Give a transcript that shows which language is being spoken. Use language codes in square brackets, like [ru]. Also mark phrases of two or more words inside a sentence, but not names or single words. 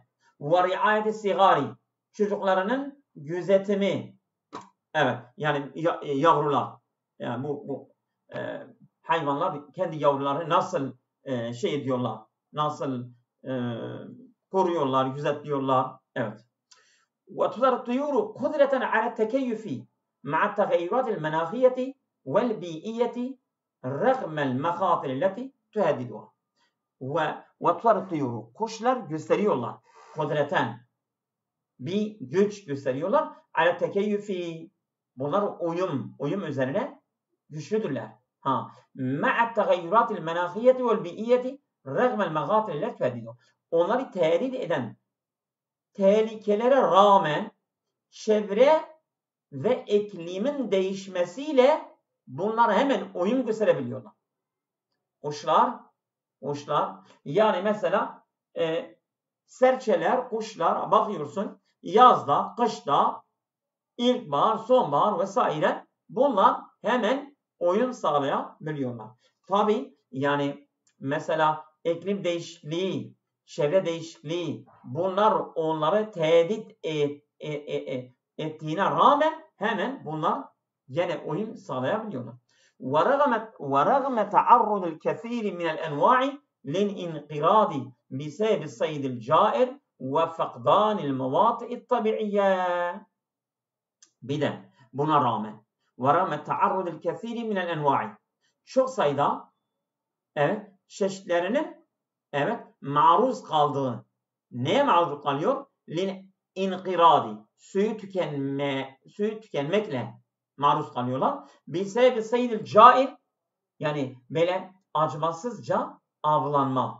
[ar] ورعاية الصغار. [tr] Çocuklarının gözetimi. Evet, yani yavrular. Yani bu hayvanlar kendi yavrularını nasıl şey ediyorlar, nasıl koruyorlar, gözetliyorlar. Evet. [ar] وتظهر الطيور قدرة على التكيف مع التغيرات المناخية والبيئية رغم المخاطر التي تهددها. وتظهر الطيور [tr] kuşlar gösteriyorlar. Kudreten bir güç gösteriyorlar. [ar] على التكيف [tr] bunlar uyum üzerine güçlüdürler. [ar] مع التغيرات المناخية والبيئية رغم المخاطر التي تهددها. [tr] Onları tehdit eden tehlikelere rağmen çevre ve iklimin değişmesiyle bunlar hemen uyum gösterebiliyorlar. Kuşlar yani mesela serçeler, kuşlar bakıyorsun yazda, kışta, ilkbahar, sonbahar vesaire bunlar hemen uyum sağlayabiliyorlar. Tabii yani mesela iklim değişikliği, çevre değişikliği bunlar onları tehdit ettiğine rağmen hemen bunlar gene uyum sağlayabiliyorlar. [ar] وَرَغَمَ تَعَرُّضِ الْكَثِيرِ مِنَ الْاَنْوَاعِ لِلْاِنْقِرَادِ بِسَبَبِ الصَّيْدِ الْجَائِرِ وَفَقْدَانِ الْمَوَاطِئِ الطَّبِعِيَّةِ. [tr] Bir de buna rağmen [ar] وَرَغَمَ تَعَرُّضِ الْكَثِيرِ مِنَ الْاَنْوَاعِ [tr] çok sayıda çeşitlerinin maruz kaldığı. Neye maruz kalıyor? İnqiradi. Suyu tükenmekle maruz kalıyorlar. [ar] بسبب الصيد الجائر [tr] yani böyle acımasızca avlanma.